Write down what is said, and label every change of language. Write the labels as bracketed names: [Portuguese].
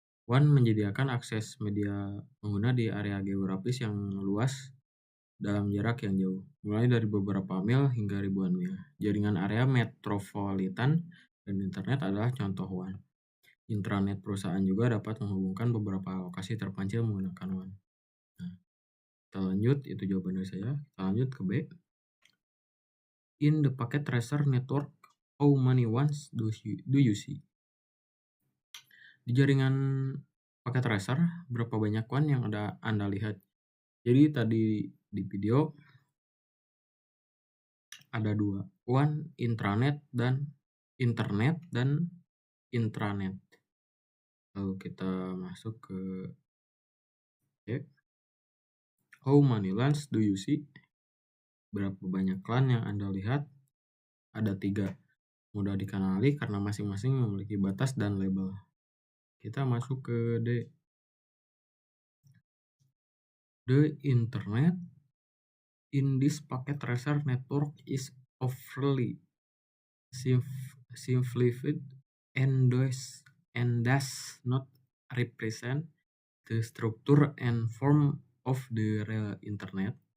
[Indonesian] WAN menyediakan akses media pengguna di area geografis yang luas dalam jarak yang jauh, mulai dari beberapa mil hingga ribuan mil. Jaringan area metropolitan dan internet adalah contoh WAN. Intranet perusahaan juga dapat menghubungkan beberapa lokasi terpencil menggunakan WAN. Nah, kita lanjut, itu jawaban dari saya. Kita lanjut ke B. [English] In the packet tracer network, how many WANs do you see? [Indonesian] Di jaringan packet tracer, berapa banyak WAN yang Anda lihat? Jadi tadi di video ada 2, WAN intranet dan internet dan intranet. Lalu kita masuk ke C. [English] How many LANs do you see? [Indonesian] Berapa banyak LAN yang Anda lihat? Ada 3. Mudah dikenali karena masing-masing memiliki batas dan label. Kita masuk ke D. [English] The internet in this packet tracer network is overly simplified and does not represent the structure and form of the real internet.